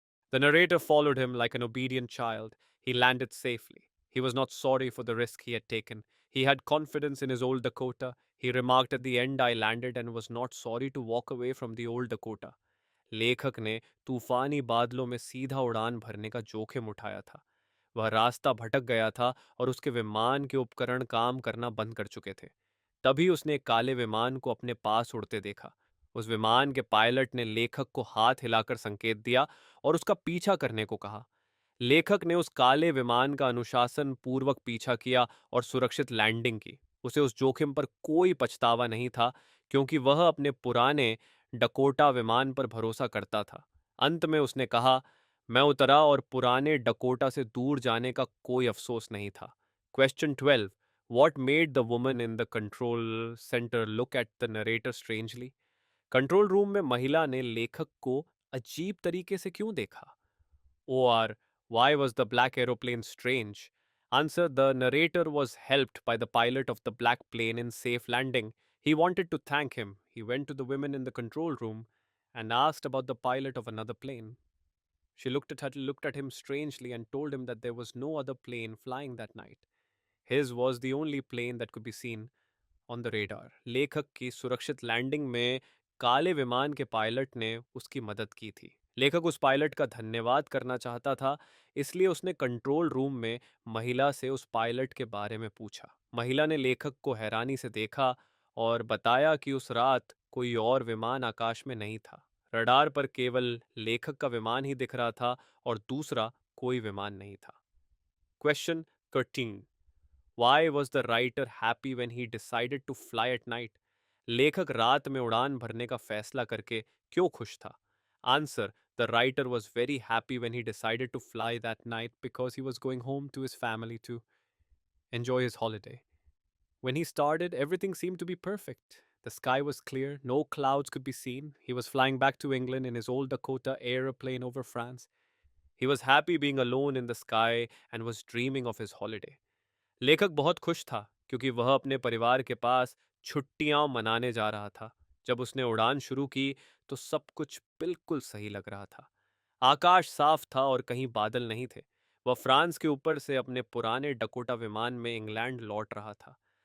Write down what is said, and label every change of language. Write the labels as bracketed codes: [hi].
[en] The narrator followed him like an obedient child. He landed safely. He was not sorry for the risk he had taken. He had confidence in his old Dakota. He remarked at the end, I landed and was not sorry to walk away from the old Dakota. [hi] लेखक ने तूफानी बादलों में सीधा उड़ान भरने का जोखिम उठाया था। वह रास्ता भटक गया था और उसके विमान के उपकरण काम करना बंद कर चुके थे। तभी उसने एक काले विमान को अपने पास उड़ते देखा। उस विमान के पायलट ने लेखक को हाथ हिलाकर संकेत दिया और उसका पीछा करने को कहा। लेखक ने उस काले विमान का अनुशासन पूर्वक पीछा किया और सुरक्षित लैंडिंग की। उसे उस जोखिम पर कोई पछतावा नहीं था क्योंकि वह अपने पुराने डकोटा विमान पर भरोसा करता था। अंत में उसने कहा, मैं उतरा और पुराने डकोटा से दूर जाने का कोई अफसोस नहीं था। [en] Question 12. What made the woman in the control center look at the narrator strangely? [hi] Control room में महिला ने लेखक को अजीब तरीके से क्यों देखा? [en] OR, why was the black aeroplane strange? Answer: the narrator was helped by the pilot of the black plane in safe landing. He wanted to thank him. He went to the women in the control room and asked about the pilot of another plane. She looked at him strangely and told him that there was no other plane flying that night. His was the only plane that could be seen on the radar. [hi] लेखक की सुरक्षित landing में काले विमान के pilot ने उसकी मदद की थी। लेखक उस पायलट का धन्यवाद करना चाहता था, इसलिए उसने कंट्रोल रूम में महिला से उस पायलट के बारे में पूछा। महिला ने लेखक को हैरानी से देखा और बताया कि उस रात कोई और विमान आकाश में नहीं था। रडार पर केवल लेखक का विमान ही दिख रहा था और दूसरा कोई विमान नहीं था। [en] Question 13. Why was the writer happy when he decided to fly at night? [hi] लेखक रात में उड़ान भरने का फैसला करके क्यों खुश था? [en] Answer: the writer was very happy when he decided to fly that night because he was going home to his family to enjoy his holiday. When he started, everything seemed to be perfect. The sky was clear, no clouds could be seen. He was flying back to England in his old Dakota aeroplane over France. He was happy being alone in the sky and was dreaming of his holiday. [hi] लेखक बहुत खुश था क्योंकि वह अपने परिवार के पास छुट्टियां मनाने जा रहा था। जब उसने उड़ान शुरू की तो सब कुछ बिल्कुल सही लग रहा था। आकाश साफ था और कहीं बादल नहीं थे। वह फ्रांस के ऊपर से अपने पुराने डकोटा विमान में इंग्लैंड लौट रहा था।